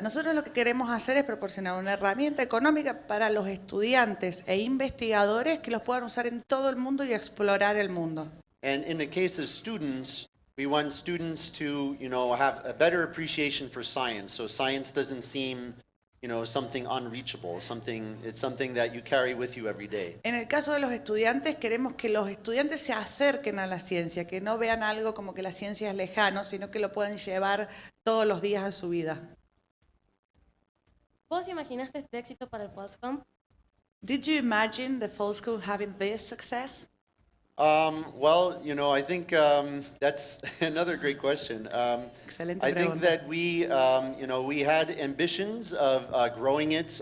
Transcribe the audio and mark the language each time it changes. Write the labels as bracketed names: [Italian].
[Spanish] Nosotros lo que queremos hacer es proporcionar una herramienta económica para los estudiantes e investigadores que los puedan usar en todo el mundo y explorar el mundo. [English] And in the case of students, we want students to, have a better appreciation for science. So science doesn't seem, something unreachable. It's something that you carry with you every day. [Spanish] En el caso de los estudiantes, queremos que los estudiantes se acerquen a la ciencia, que no vean algo como que la ciencia es lejano, sino que lo puedan llevar todos los días a su vida. ¿Vos imaginaste este éxito para el foldscope? [English] Did you imagine the foldscope having this success? I think that's another great question. [Spanish] Excelente [English] I think [Spanish] pregunta. [English] that we had ambitions of growing it.